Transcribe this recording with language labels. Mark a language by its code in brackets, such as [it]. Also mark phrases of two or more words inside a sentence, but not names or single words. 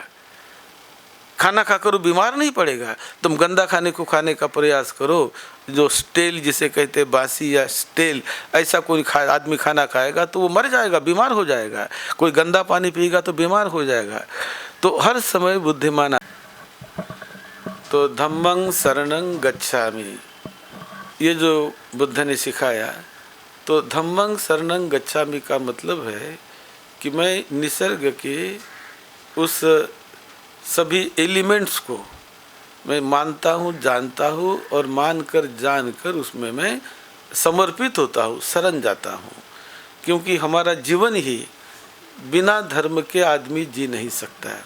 [hi] खाना खाकर वो बीमार नहीं पड़ेगा। तुम गंदा खाने को खाने का प्रयास करो, जो स्टेल जिसे कहते हैं, बासी या स्टेल, ऐसा कोई आदमी खाना खाएगा तो वो मर जाएगा, बीमार हो जाएगा। कोई गंदा पानी पिएगा तो बीमार हो जाएगा। तो हर समय बुद्धिमान। [pi] तो धम्मं शरणं गच्छामि, [hi] ये जो बुद्ध ने सिखाया, तो [pi] धम्मं शरणं गच्छामि [hi] का मतलब है कि मैं निसर्ग के उस सभी एलिमेंट्स को मैं मानता हूँ, जानता हूँ और मानकर जानकर उसमें मैं समर्पित होता हूँ, शरण जाता हूँ। क्योंकि हमारा जीवन ही बिना धर्म के आदमी जी नहीं सकता है।